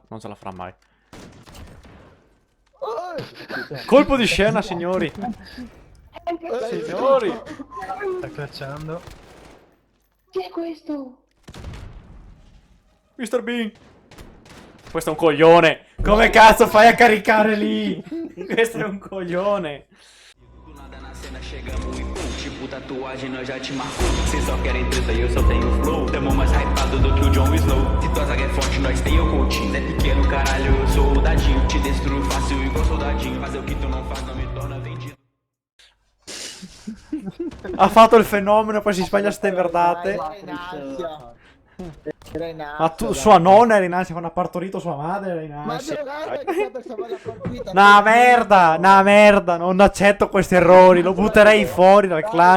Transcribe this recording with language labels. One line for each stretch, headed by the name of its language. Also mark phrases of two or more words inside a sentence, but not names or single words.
Italian: Non ce la farà mai. Colpo di scena, signori. Signori. Sta cacciando. Chi è questo? Mr. Bean. Questo è un coglione. Come cazzo fai a caricare lì? Questo è un coglione.
Portuguese: Do nada na cena chegamos e pum, tipo tatuagem nós já te marcou. Cês só querem treta e eu só tenho flow. Tamo mais hypado do que o Jon Snow. Se tua zaga é forte, nós tem o coaching. Zé pequeno, caralho, eu sou o dadinho. Te destruo fácil igual soldadinho. Fazer o que tu não faz não me torna vendido.
Italian: Ha fatto il fenomeno, poi si spaglia ste verdate. Era in ansia. Era in ansia. Ma tu, sua nonna era in ansia quando ha partorito sua madre, era in Ma ansia. guarda che quando stava la partita. Una merda, non accetto questi errori, lo butterei fuori dal clan.